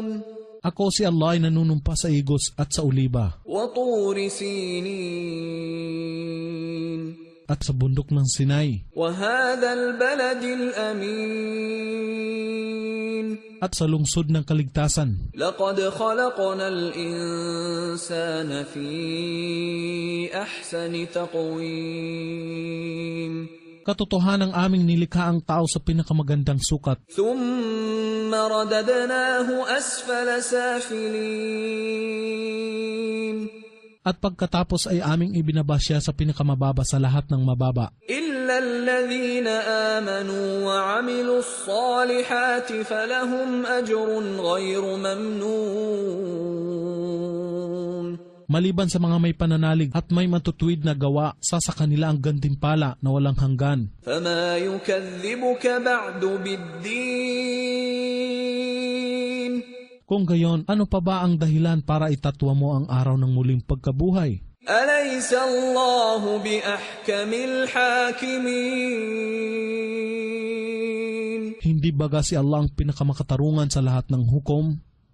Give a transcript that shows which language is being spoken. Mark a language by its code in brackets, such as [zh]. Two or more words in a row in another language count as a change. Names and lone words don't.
[tl] Ako si Allah ay nanunumpa sa igos at sa oliba, [ar] وطور سينين. [tl] at sa bundok ng Sinai, [ar] وهذا البلد الأمين. [tl] at sa lungsod ng kaligtasan. [ar] لقد خلقنا الإنسان في أحسن تقويم. [tl] Katotohanan ang aming nilikha ang tao sa pinakamagandang sukat, [ar] ثم رددناه أسفل سافلين. [tl] at pagkatapos ay aming ibinaba siya sa pinakamababa sa lahat ng mababa. [ar] إلا الذين آمنوا وعملوا الصالحات فلهم أجر غير ممنون. [tl] Maliban sa mga may pananalig at may matutuwid na gawa, sa kanila ang gantimpala na walang hanggan. [ar] فما يكذبك بعد بالدين. [tl] Kung gayon, ano pa ba ang dahilan para itatwa mo ang araw ng muling pagkabuhay? [ar] أليس الله بأحكم الحاكمين. [tl] Hindi baga si Allah ang pinakamakatarungan sa lahat ng hukom?